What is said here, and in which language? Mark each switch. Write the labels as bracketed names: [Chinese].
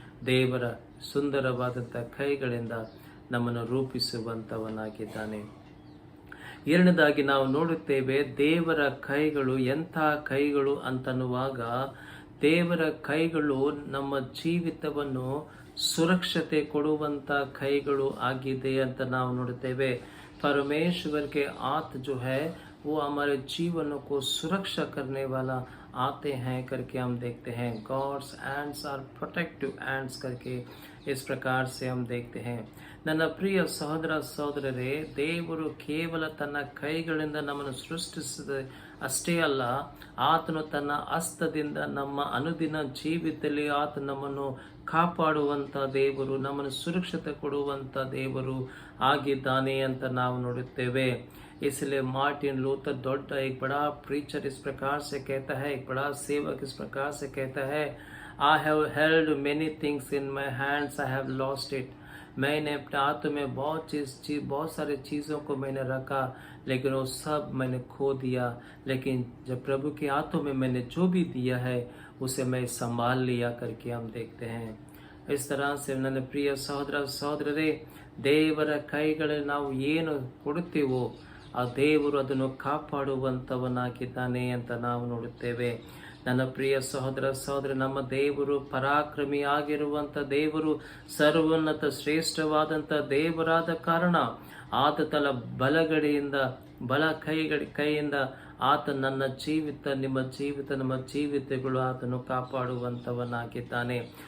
[Kannada] ದೇವರ ಸುಂದರವಾದಂಥ ಕೈಗಳಿಂದ ನಮ್ಮನ್ನು ರೂಪಿಸುವಂಥವನಾಗಿದ್ದಾನೆ. ಎರಡನೇದಾಗಿ ನಾವು ನೋಡುತ್ತೇವೆ, ದೇವರ ಕೈಗಳು ಎಂಥ ಕೈಗಳು ಅಂತನ್ನುವಾಗ, ದೇವರ ಕೈಗಳು ನಮ್ಮ ಜೀವಿತವನ್ನು ಸುರಕ್ಷತೆ ಕೊಡುವಂಥ ಕೈಗಳು ಆಗಿದೆ ಅಂತ ನಾವು ನೋಡುತ್ತೇವೆ. [Hindi] परमेश्वर के हाथ जो है वो हमारे जीवन को सुरक्षा करने वाला आते हैं करके हम देखते हैं. [English] God's hands are protective hands [Hindi] करके इस प्रकार से हम देखते हैं. [Kannada] ನನ್ನ ಪ್ರಿಯ ಸಹೋದರರೇ, ದೇವರು ಕೇವಲ ತನ್ನ ಕೈಗಳಿಂದ ನಮ್ಮನ್ನು ಸೃಷ್ಟಿಸಿದ ಅಷ್ಟೇ ಅಲ್ಲ, ಆತನು ತನ್ನ ಹಸ್ತದಿಂದ ನಮ್ಮ ಅನುದಿನ ಜೀವಿತದಲ್ಲಿ ಆತ ನಮ್ಮನ್ನು ಕಾಪಾಡುವಂಥ ದೇವರು, ನಮ್ಮನ್ನು ಸುರಕ್ಷತೆ ಕೊಡುವಂಥ ದೇವರು ಆಗಿದ್ದಾನೆ ಅಂತ ನಾವು ನೋಡುತ್ತೇವೆ. [Hindi] इसलिए मार्टिन लूथर दौड़ा एक बड़ा प्रीचर इस प्रकार से कहता है, एक बड़ा सेवक इस प्रकार से कहता है, [English] I have held many things in my hands, I have lost it. [Hindi] मैंने अपने हाथों में बहुत सारे चीज़ों को मैंने रखा, लेकिन वो सब मैंने खो दिया. लेकिन जब प्रभु के हाथों में मैंने जो भी दिया है उसे मैं संभाल लिया करके हम देखते हैं. इस तरह से [Kannada] ನನ್ನ ಪ್ರಿಯ ಸಹೋದರರೇ, ದೇವರ ಕೈಗಳಲ್ಲಿ ನಾವು ಏನು ಕೊಡುತ್ತೇವೋ ಆ ದೇವರು ಅದನ್ನು ಕಾಪಾಡುವಂಥವನಾಗಿದ್ದಾನೆ ಅಂತ ನಾವು ನೋಡುತ್ತೇವೆ. ನನ್ನ ಪ್ರಿಯ ಸಹೋದರ, ನಮ್ಮ ದೇವರು ಪರಾಕ್ರಮಿ ಆಗಿರುವಂಥ ದೇವರು, ಸರ್ವೋನ್ನತ ಶ್ರೇಷ್ಠವಾದಂಥ ದೇವರಾದ ಕಾರಣ ಆತ ತನ್ನ ಬಲಗಡೆಯಿಂದ ಕೈಯಿಂದ ಆತ ನನ್ನ ಜೀವಿತ, ನಿಮ್ಮ ಜೀವಿತ, ನಮ್ಮ ಜೀವಿತಗಳು ಆತನು ಕಾಪಾಡುವಂಥವನಾಗಿದ್ದಾನೆ.